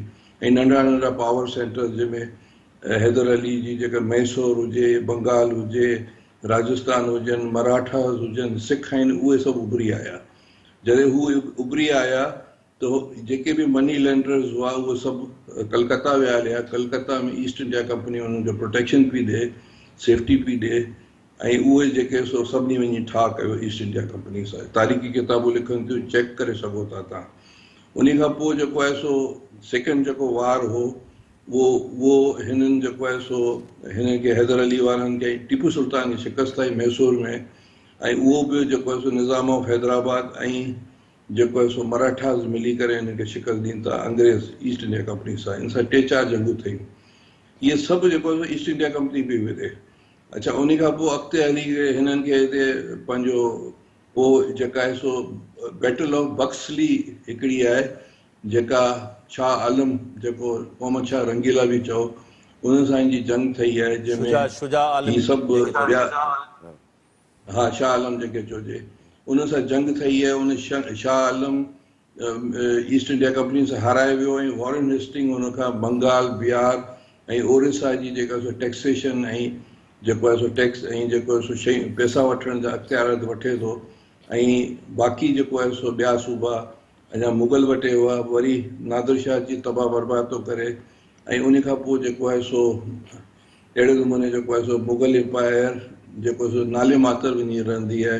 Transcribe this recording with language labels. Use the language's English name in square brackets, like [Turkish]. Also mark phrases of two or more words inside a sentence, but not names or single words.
[Sindhi] ऐं नंढा नंढा [English] power centre [Sindhi] जंहिंमें हैदर अली जी जेका मैसूर हुजे, बंगाल हुजे, राजस्थान हुजनि, मराठास हुजनि, सिख आहिनि, उहे सभु उभरी आया। जॾहिं हू उभरी आया त जेके बि [English] money lenders [Sindhi] हुआ उहे सभु कलकत्ता विया हलिया। कलकत्ता में ईस्ट इंडिया कंपनी हुननि जो प्रोटेक्शन पई ॾिए, सेफ्टी पई ॾिए, ऐं उहे जेके सो सभिनी वञी ठा कयो ईस्ट इंडिया कंपनी सां। तारीख़ी किताबूं लिखनि थियूं, चेक करे सघो था तव्हां। उन खां पोइ जेको आहे सो सेकेंड जेको वार हो उहो हिननि जेको आहे सो हिन खे हैदर अली वारनि खे टीपू सुल्तान जी शिकस्त आई मैसूर में। ऐं उहो बि जेको आहे सो निज़ाम ऑफ हैदराबाद ऐं जेको आहे सो मराठास मिली करे हिन खे शिकस्त ॾींदा था अंग्रेज़ ईस्ट इंडिया कंपनी सां। इन सां 3-4 जंगूं थियूं। इहे सभु जेको आहे ईस्ट इंडिया कंपनी पई विधे। अच्छा, उन खां पोइ अॻिते हली करे हिननि खे हिते पंहिंजो पोइ जेका आहे सो बैटल ऑफ बक्सली हिकिड़ी आहे, जेका शाह आलम जेको मोहम्मद शाह रंगीला बि चओ, उन सां जी जंग ठही आहे शुजा जंहिंमें आलम ही सभु जेके चइबो ॿिया, आहे। हा शाह आलम जेके चइजे, उन सां जंग ठही आहे। उन शाह आलम ईस्ट इंडिया कंपनी सां हाराए वियो ऐं वॉरेन हेस्टिंग हुन खां बंगाल, बिहार ऐं ओडिशा जी जेका सो टैक्सेशन ऐं जेको आहे सो टैक्स ऐं जेको आहे सो शयूं पैसा वठण जा अख़्तियार वठे थो। ऐं बाक़ी जेको आहे सो ॿिया सूबा अञा मुगल वटि हुआ, वरी नादिर शाह जी तबाह बर्बाद थो करे। ऐं उन खां पोइ जेको आहे सो अहिड़े नमूने जेको आहे सो मुगल एम्पायर जेको सो नाले मातर वञी रहंदी आहे।